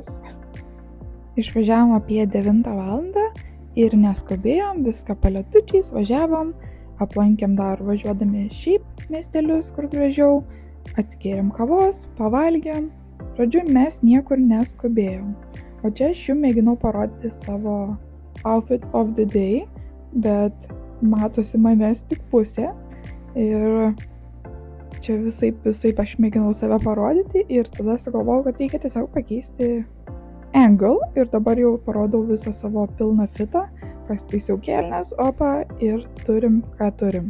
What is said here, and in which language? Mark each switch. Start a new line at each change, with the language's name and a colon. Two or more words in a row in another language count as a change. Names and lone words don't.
Lithuanian: Išvažiavom apie 9 valandą ir neskubėjom, viską palietučiais važiavom, aplankėm dar važiuodami šiaip miestelius, kur gražiau, atskėrėm kavos, pavalgėm. Žodžiu, mes niekur neskubėjom. O čia aš jums mėginau parodyti savo
English: outfit of the day,
Lithuanian: bet matosi manęs tik pusė. Ir čia visaip aš mėginau save parodyti ir tada sugalvojau, kad reikia tiesiog pakeisti angle. Ir dabar jau parodau visą savo pilną fitą, pasitaisiau kelnes, opa, ir turim, ką turim.